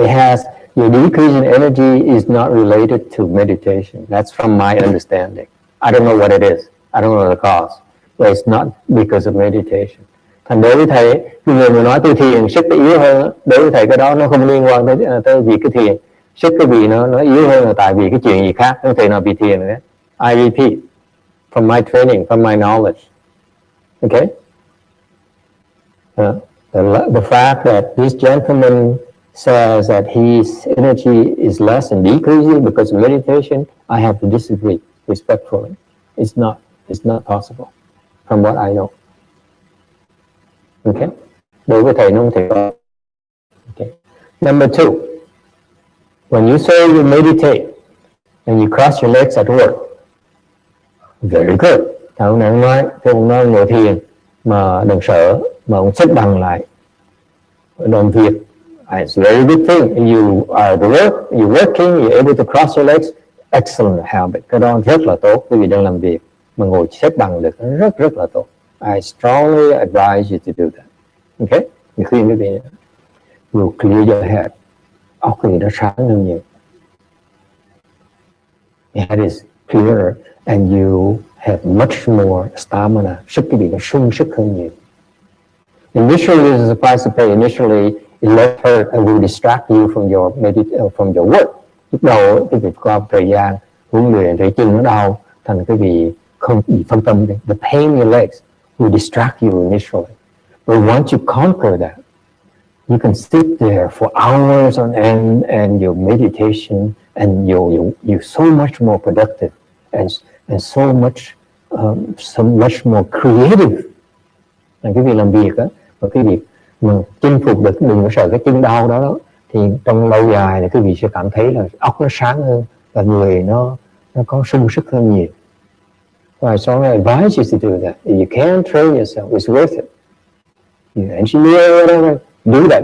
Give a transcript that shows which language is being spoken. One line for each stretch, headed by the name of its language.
English: It has, your decrease in energy is not related to meditation. That's from my understanding. I don't know what it is. I don't know the cause. But it's not because of meditation.
Vietnamese: Thành đối với thầy, người mà nói tôi thiền, sức nó yếu hơn, đối với thầy cái đó nó không liên quan tới việc cái thiền. Sức cái vị nó yếu hơn là tại vì cái chuyện gì khác, không thể nào bị thiền nữa.
English: I repeat, from my training, from my knowledge. Okay? The fact that this gentleman says that his energy is less and decreasing because of meditation, I have to disagree respectfully. It's not possible from what I know. Okay?
Vietnamese: Đối với thầy nó không thể có.
English: Okay. Number two, when you say you meditate and you cross your legs at work, very good.
Vietnamese: Thầy ông nói ngồi thiền mà đừng sợ, mà ông xếp bằng lại, làm việc.
English: It's a very good thing. You are the work, you're working, you're able to cross your legs. Excellent habit.
Vietnamese: Cái đó rất là tốt. Quý vị đang làm việc mà ngồi xếp bằng được, rất là tốt.
English: I strongly advise you to do that. Okay?
Vietnamese: Mình khuyên quý vị,
English: will clear your head.
Vietnamese: Óc quý vị nó sáng hơn nhiều.
English: Your head is clearer and you have much more stamina.
Vietnamese: Sức quý vị nó sung sức hơn nhiều.
English: Initially, as a participant, initially it less hurt and will distract you from your work.
Vietnamese: Lúc đầu cái việc qua thời gian huấn luyện thấy chân nó đau, thành cái vị không bị phân tâm.
English: The pain in your legs will distract you initially, but once you conquer that, you can sit there for hours on end, and your meditation and you're so much more productive and so much more creative.
Vietnamese: Cái việc làm việc á, và cái việc mà chinh phục được, đừng có sợ cái chân đau đó, thì trong lâu dài thì quý vị sẽ cảm thấy là óc nó sáng hơn và người nó có sung sức hơn nhiều.
English: So I strongly advise you to do that. If you can train yourself, it's worth it. You engineer whatever, do that.